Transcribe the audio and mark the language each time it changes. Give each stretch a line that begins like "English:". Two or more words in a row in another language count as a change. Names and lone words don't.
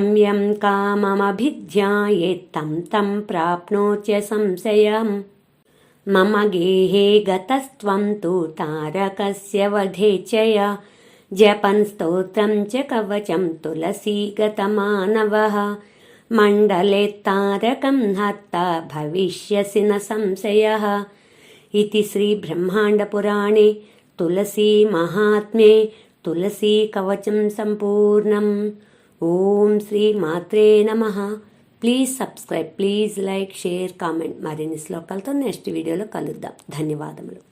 Sanskrit: यं काममभिध्यायेत् तं तं प्राप्नोत्य संशयम् मम गेहे गतस्त्वं तु तारकस्य वधेच्छया जपन् स्तोत्रं च कवचं तुलसीगतमानवः मण्डले तारकं हर्ता भविष्यसि न संशयः इति श्रीब्रह्माण्डपुराणे तुलसी महात्म्ये तुलसी कवचम संपूर्णम्. ओम श्री मात्रे नमः.
Telugu: ప్లీజ్ సబ్స్క్రైబ్, ప్లీజ్ లైక్, షేర్, కామెంట్. మరిన్ని శ్లోకాలతో నెక్స్ట్ వీడియోలో కలుద్దాం. ధన్యవాదములు.